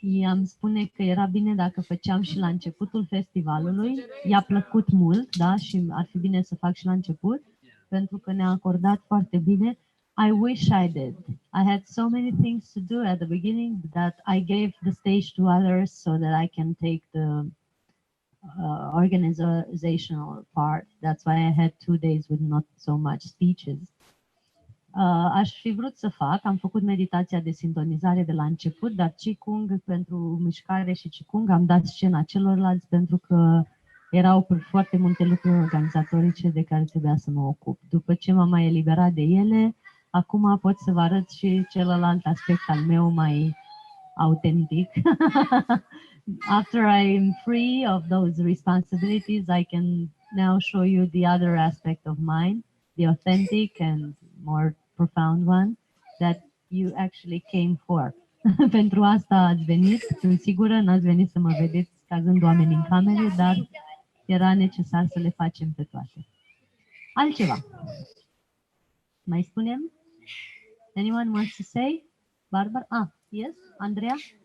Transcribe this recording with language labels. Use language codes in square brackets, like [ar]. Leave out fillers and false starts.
[ro] I-am spune că era bine dacă făceam și la începutul festivalului. I-a plăcut mult, da, și ar fi bine să fac și la început, pentru că ne-a acordat foarte bine. [en] I wish I did. I had so many things to do at the beginning that I gave the stage to others so that I can take the organizational part. That's why I had 2 days with not so much speeches. [ro] Aș fi vrut să fac, am făcut meditația de sintonizare de la început, dar Qigong pentru mișcare și Qigong am dat scena celorlalți pentru că erau foarte multe lucruri organizatorice de care trebuia să mă ocup. După ce m-am mai eliberat de ele, acum pot să vă arăt și celălalt aspect al meu mai [en] authentic. After I'm free of those responsibilities, I can now show you the other aspect of mine, the authentic and more profound one that you actually came for. [ro] Pentru asta ați venit, sunt sigură, n-ați venit să mă vedeți cazând oameni în camere, dar era necesar să le facem pe toate. Altceva. Mai spunem? [en] Anyone wants to say? Barbara? Ah, yes? Andrea?